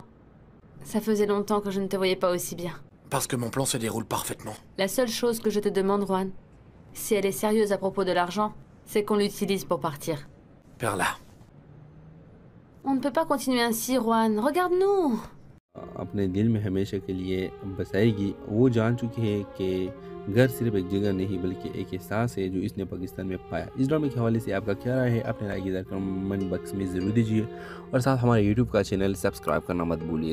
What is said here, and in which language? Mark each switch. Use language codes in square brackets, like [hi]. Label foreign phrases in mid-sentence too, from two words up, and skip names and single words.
[fr] Ça faisait longtemps que je ne te voyais pas aussi bien. Parce que mon plan se déroule parfaitement. La seule chose que je te demande, Juan, si elle est sérieuse à propos de l'argent, c'est qu'on l'utilise pour partir. Perla. On ne peut pas continuer ainsi, Juan. Regarde-nous. [ur] اپنے دل میں ہمیشہ کے لیے بسائے گی. وہ جان چکی ہے کہ گھر صرف ایک جگہ نہیں بلکہ ایک احساس ہے جو اس نے پاکستان میں پایا. اس ڈرامے کے حوالے سے آپ کا کیا رائے ہے؟ اپنے رائے کی [en] comment box [ur] میں ضرور دیجیے اور ساتھ ہمارے یوٹیوب کا چینل سبسکرائب کرنا مت بھولیے.